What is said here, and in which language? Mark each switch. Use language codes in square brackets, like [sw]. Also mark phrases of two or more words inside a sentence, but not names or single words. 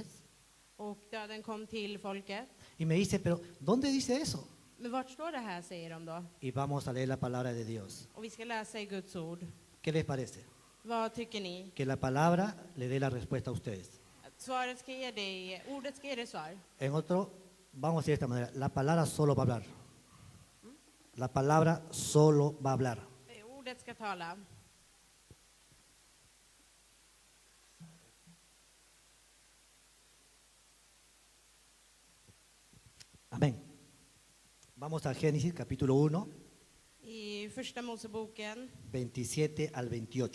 [sv] Och döden kom till folket. [es] Y me dice, pero ¿dónde dice eso? [sv] Men vart står det här, säger de då? [es] Y vamos a leer la palabra de Dios. [sv] Och vi ska läsa i Guds ord. [es] ¿Qué les parece? [sv] Vad tycker ni? [es] Que la palabra le dé la respuesta a ustedes. [sv] Svaret ska ge dig, ordet ska ge dig svar. [es] En otro, vamos a decir de esta manera, la palabra solo va a hablar. La palabra solo va a hablar. [sv] Ordet ska tala. Amén. [es] Vamos a Génesis capítulo 1, [sv] I första Moseboken [es] 27 al 28.